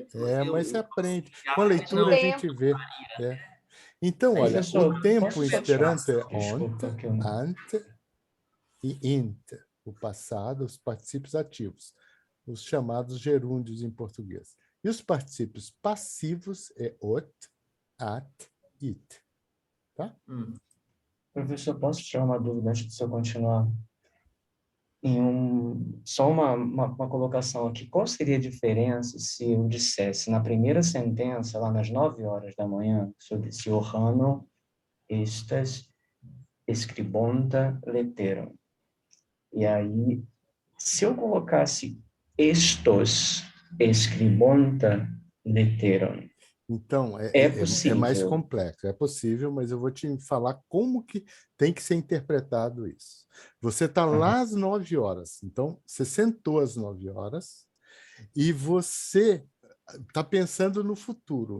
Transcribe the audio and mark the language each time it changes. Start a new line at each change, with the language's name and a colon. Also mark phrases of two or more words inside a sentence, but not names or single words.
Portuguese: mas você aprende. Com a leitura a gente vê. Então, olha, Professor, o tempo posso em só Esperanto é Desculpa, ont, que eu não... ant e int, o passado, os particípios ativos, os chamados gerúndios em português. E os particípios passivos é ot, at, it. Tá? Professor, posso tirar uma dúvida antes de você continuar? Só uma colocação aqui. Qual seria a diferença se eu dissesse na primeira sentença, lá nas 9 horas da manhã, se eu disse Johanno
Esperanto: estas escribonta leteram?
Portuguese: E aí, se eu colocasse
Esperanto: estos escribonta leteram,
Portuguese: Então, é é mais possível? complexo. É possível, mas eu vou te falar como que tem que ser interpretado isso. Você está lá às 9 horas, então você sentou às 9 horas e você está pensando no futuro.